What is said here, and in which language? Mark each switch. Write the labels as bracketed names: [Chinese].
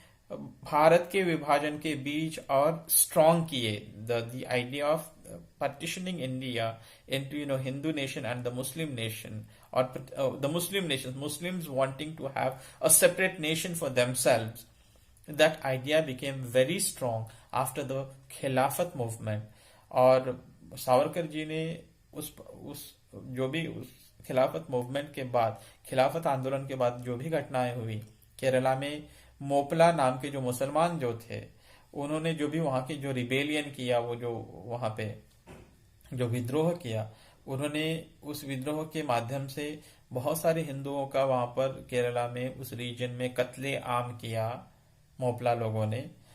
[Hindi] भारत के विभाजन के बीच और स्ट्रॉन्ग किए [English] The idea of partitioning India into Hindu nation and the Muslim nation, or the Muslim nations, Muslims wanting to have a separate nation for themselves. That idea became very strong after the Khilafat movement. [Hindi] और सावरकर जी ने उस जो भी उस खिलाफत movement के बाद, खिलाफत आंदोलन के बाद जो भी घटनाएं हुई, केरला में मोपला नाम के जो मुसलमान जो थे, उन्होंने जो भी वहां की जो रिबेलियन किया, वो जो वहां पे जो विद्रोह किया, उन्होंने उस विद्रोह के माध्यम से बहुत सारे हिंदुओं का वहां पर केरला में उस रीजन में कत्ले आम किया मोपला लोगों ने।